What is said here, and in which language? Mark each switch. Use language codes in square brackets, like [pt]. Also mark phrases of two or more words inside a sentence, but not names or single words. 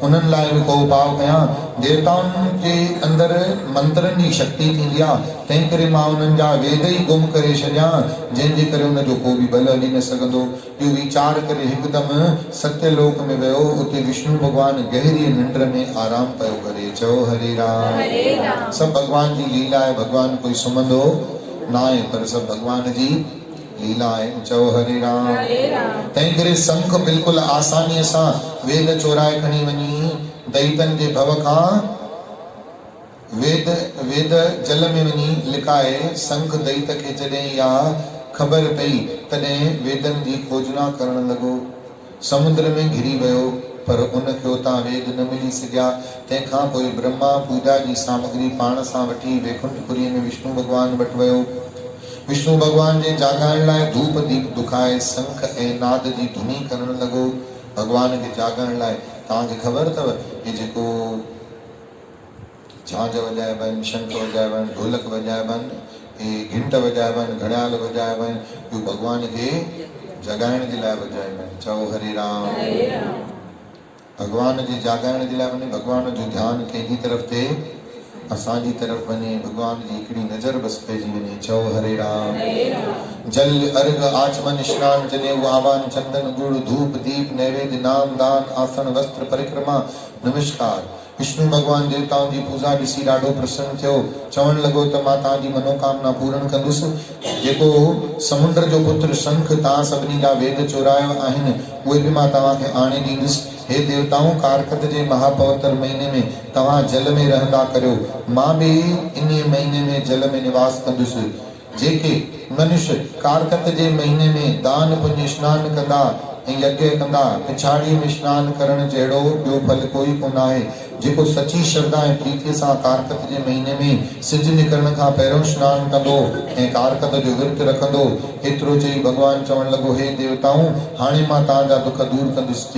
[sd] उन्हनि लाइ बि को उपाउ कयां। देवताउनि जे अंदरि मंत्रनि जी शक्ति थींदी आहे, तंहिं करे मां उन्हनि जा वेद ई गुम करे छॾियां, जंहिंजे करे उनजो को बि बल हली न सघंदो। इहो वीचार करे हिकदमि सत्यलोक में वियो। उते विष्णु भॻवानु गहरी निंड में आराम पियो करे। चओ हरे राम। सभु भॻवान जी लीला आहे, भॻवान कोई सुम्हंदो न आहे, पर सभु भॻवान जी लीला आहे। चओ हरे राम। तंहिं करे संख बिल्कुलु आसानीअ सां वेद चोराए खणी वञी दैतन जे भव खां वेद जल में वञी लिकाए संख दैत खे जॾहिं इहा ख़बर पई, तॾहिं वेदन जी खोजना करण लॻो। समुद्र में घिरी वियो, पर उनखे उतां वेद न मिली सघिया। तंहिंखां पोइ ब्रह्मा पूजा जी सामग्री पाण सां वठी वैकुंठपुरी में विष्णु भॻवान वटि वियो। विष्णु भॻवान जे जाॻाइण लाइ धूप दीप दुखाए शंख ऐं नाद जी धुनी करण लॻो। भॻवान खे जाॻाइण लाइ तव्हांखे ख़बर अथव, हे जेको झांझ वॼाइबा आहिनि, शंख वॼाइबा आहिनि, ढोलक वॼाइबा आहिनि, हे घंट वॼाइबा आहिनि, घड़ियाल वॼाइबा आहिनि, इहो भॻवान खे जगाइण जे लाइ वॼाइबा आहिनि। चओ हरे राम। भॻवान जे जाॻाइण जे लाइ वञे, भॻवान जो ध्यानु कंहिंजी तरफ़ थिए, असांजी तरफ़ वञे, भॻवान जी हिकिड़ी नज़र बसि पइजी वञे। चओ हरे राम। जल अर्घ आचमन स्नान जनेऊ आवाहन चंदन गुड़ धूप दीप नैवेद्य नाम दान आसन वस्त्र परिक्रमा नमस्कार। विष्णु भगवान देवताउनि जी पूजा ॾिसी ॾाढो प्रसन्न थियो। चवण लॻो त मां तव्हांजी मनोकामना पूर्ण कंदुसि। जेको समुंड जो पुत्र शंख तव्हां सभिनी जा वेद चोराया आहिनि, उहे बि मां तव्हांखे आणे ॾींदुसि। हे देवताऊं, कारकत जे महापवित्र महीने में तव्हां जल में रहंदा करियो, मां बि इन महीने में जल में निवास कंदुसि। जेके मनुष्य कारकत जे महीने में दान पुण्य स्नान कंदा ऐं यज्ञ कंदा, पिछाड़ीअ में स्नान करण जहिड़ो ॿियो फल कोई कोन आहे। जेको सची श्रद्धा ऐं प्रीतीअ सां कारकत जे महीने में सिज निकरण खां पहिरियों स्नान कंदो ऐं कारकत जो विर्त रखंदो, एतिरो चई भॻवान चवण लॻो, हे देवताऊं, हाणे मां तव्हांजा दुख दूर कंदुसि।